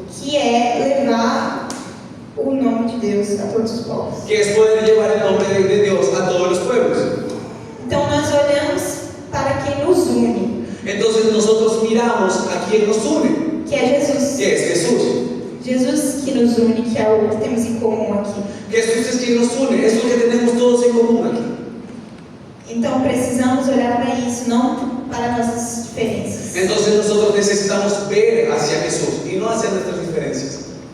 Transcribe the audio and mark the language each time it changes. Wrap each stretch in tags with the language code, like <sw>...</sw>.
<pt>que é levar o nome de Deus a todos os povos.</pt> <es>que es poder llevar el nombre de Dios a todos los pueblos.</es> <pt>Então nós olhamos para quem nos une,</pt> <es>Entonces nosotros miramos a quien nos une,</es> <pt>que é Jesus.</pt> <es>que es Jesús.</es> <pt>Jesus que nos une, que é o que temos em comum aqui.</pt> <es>Jesús es quien nos une, es lo que tenemos todos en común aquí.</es> <pt>Então precisamos olhar para isso, não para nossas diferenças.</pt> <es>Entonces nosotros necesitamos ver hacia Jesús y no hacia nuestras diferencias.</es>